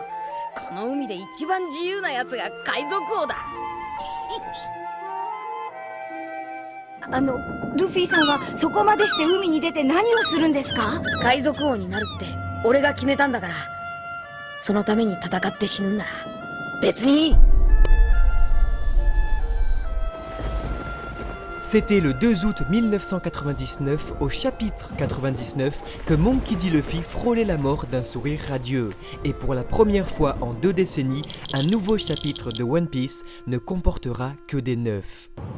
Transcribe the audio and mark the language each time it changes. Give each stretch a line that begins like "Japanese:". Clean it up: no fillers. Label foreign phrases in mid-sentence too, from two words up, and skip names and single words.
Japanese: この海で一番自由なやつが海賊王だ。ルフィさんはそこまでして海に出て何をするんですか？海賊王になるって俺が決めたんだから、そのために戦って死ぬんなら別にいい。
French: C'était le 2 août 1999, au chapitre 99, que Monkey D. Luffy frôlait la mort d'un sourire radieux. Et pour la première fois en 2 décennies, un nouveau chapitre de One Piece ne comportera que des neufs.